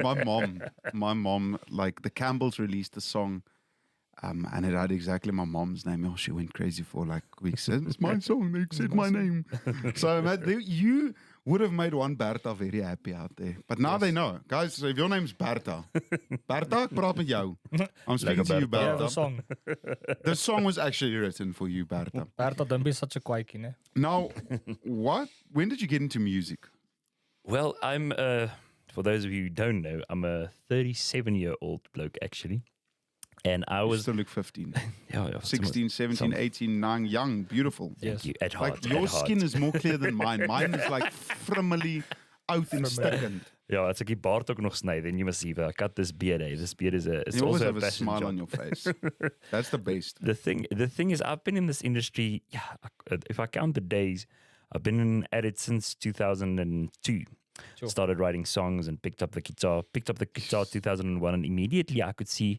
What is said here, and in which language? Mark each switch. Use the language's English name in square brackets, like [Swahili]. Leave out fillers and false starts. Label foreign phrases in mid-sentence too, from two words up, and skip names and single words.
[English] My mom, like the Campbells released the song. And it had exactly my mom's name. Oh, she went crazy for like weeks. It's my song. They said my name. So you would have made one Berta very happy out there. But now they know. Guys, so if your name's Berta, [Afrikaans] ek praat met jou. [English] I'm speaking to you, Berta. Yeah, the song. The song was actually written for you, Berta. Berta, don't be such a Kwiki, ne? Now, when did you get into music? Well, I'm, for those of you who don't know, I'm a 37-year-old bloke, actually. And I was... You still look 15. 16, 17, some, 18, 9, young, beautiful. Thank you. At heart. Like, your skin is more clear than mine. Mine is like frimmely out and stickend. Yeah, [Afrikaans] as ek die baard ook nog sny, [English] then you must see, I cut this beard. This beard is a... You always have a smile on your face. That's the best. The thing is, I've been in this industry, if I count the days, I've been at it since 2002. Sure. Started writing songs and picked up the guitar 2001, and immediately I could see...